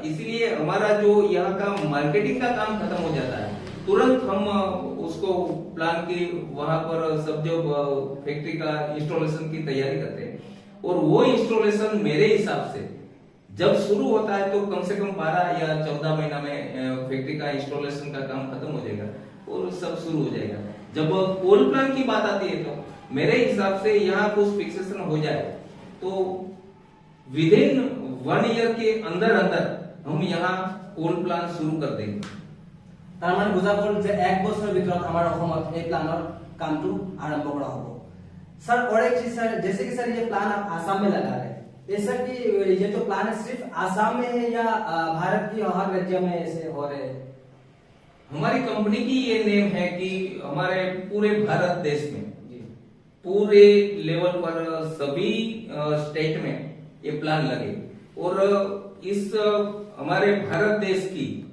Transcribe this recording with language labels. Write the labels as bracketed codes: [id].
[hi] इसलिए हमारा जो यहाँ का मार्केटिंग का काम खत्म हो जाता है, तुरंत हम उसको प्लान की वहां पर सब जो फैक्ट्री का इंस्टॉलेशन की तैयारी करते हैं और वो इंस्टॉलेशन मेरे हिसाब से जब शुरू होता है तो कम से कम 12 या 14 महीना में फैक्ट्री का इंस्टॉलेशन का काम खत्म हो जाएगा और सब शुरू हो जाएगा। जब कोल प्लांट की बात आती है तो मेरे हिसाब से यहाँ कुछ फिक्सेशन हो जाए तो [en] within 1 year [hi] के अंदर हम यहाँ कोल प्लांट शुरू कर देंगे। [as] তাৰ মানে বুজা গ'ল যে 1 বছৰৰ ভিতৰত আমাৰ অসমত এই প্লানৰ কামটো আৰম্ভ কৰা হ'ব। [hi] सर और एक चीज सर, जैसे कि सर ये प्लान आप आसाम में लगा रहे हैं, ये सर कि ये जो प्लान है सिर्फ आसाम में है या भारत की हर राज्य में ऐसे हो रहे हैं? हमारी कंपनी की ये नेम है कि हमारे पूरे भारत देश में पूरे लेवल पर सभी स्टेट में ये प्लान लगे और इस हमारे भारत देश की